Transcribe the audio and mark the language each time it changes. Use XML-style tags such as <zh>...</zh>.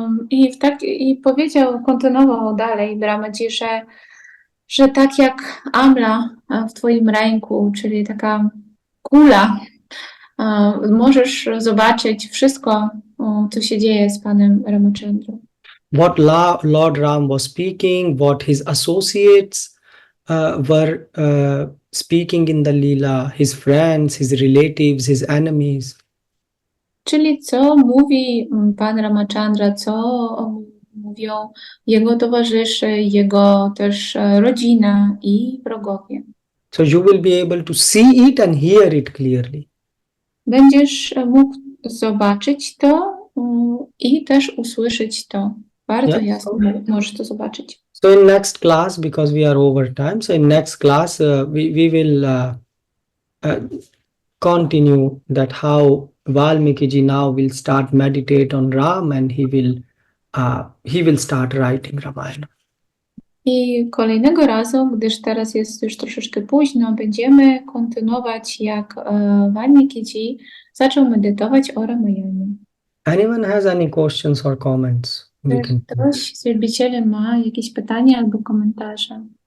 <pl>I kontynuował dalej Brahmaji, że tak jak amla w twoim ręku, czyli taka kula, możesz zobaczyć wszystko, co się dzieje z panem Ramachandrą.</pl> <en>What Lord Ram was speaking, what his associates were speaking in the Leela, his friends, his relatives, his enemies.</en> <pl>Czyli co mówi pan Ramachandra, co mówią jego towarzysze, jego też rodzina i wrogowie.</pl> <en>So you will be able to see it and hear it clearly.</en> <pl>Będziesz mógł zobaczyć to i też usłyszeć to. Bardzo jasno możesz to zobaczyć.</pl> <en>So in next class, because we are over time, so in next class we will continue that how Valmiki ji now will start meditate on Ram, and he will start writing Ramayana.</en> <pl>I kolejnego razu, gdyż teraz jest już troszeczkę późno, będziemy kontynuować, jak Valmiki ji zaczął medytować o Ramayanie.</pl> <en>Anyone has any questions or comments?</en> <pl>Ktoś z wielbicieli ma jakieś pytania albo komentarze?</pl>